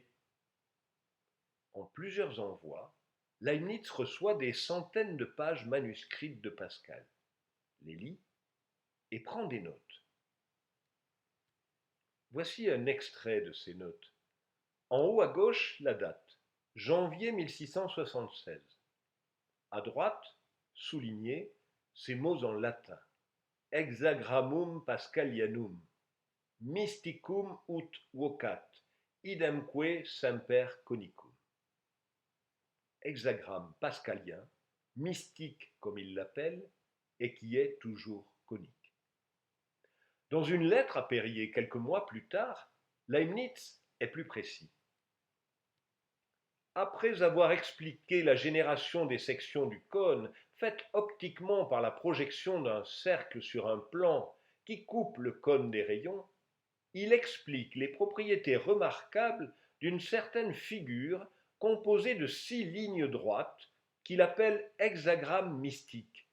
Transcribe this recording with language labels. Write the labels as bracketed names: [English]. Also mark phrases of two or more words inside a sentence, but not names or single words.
[French] En plusieurs envois, Leibniz reçoit des centaines de pages manuscrites de Pascal, les lit et prend des notes. Voici un extrait de ces notes. En haut à gauche, la date, janvier 1676. À droite, souligné, ces mots en latin. [Latin] Hexagrammum Pascalianum, mysticum ut vocat, idemque semper conicum. [French] Hexagramme pascalien, mystique comme il l'appelle, et qui est toujours conique. Dans une lettre à Perrier quelques mois plus tard, Leibniz est plus précis. Après avoir expliqué la génération des sections du cône, faite optiquement par la projection d'un cercle sur un plan qui coupe le cône des rayons, il explique les propriétés remarquables d'une certaine figure composée de 6 lignes droites qu'il appelle hexagramme mystique.